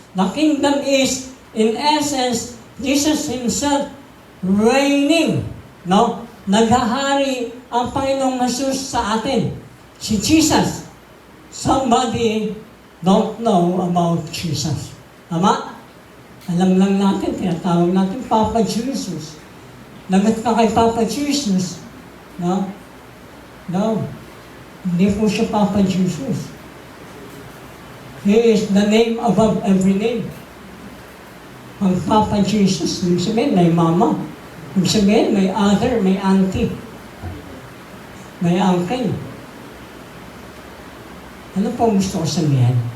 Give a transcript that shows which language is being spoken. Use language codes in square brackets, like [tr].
[en] The kingdom is, in essence, Jesus Himself reigning. [tl] No? Naghahari ang Panginoong Jesus sa atin. Si Jesus. [en] Somebody don't know about Jesus. [tl] Tama? Alam lang natin, tinatawag natin Papa Jesus. Lagat ka kay Papa Jesus. No? No. Hindi po siya Papa Jesus. [en] He is the name above every name. [tl] Ang Papa Jesus, ibig sabihin may mama. Ibig sabihin may other, may auntie. May uncle. Ano po gusto ko sabihin?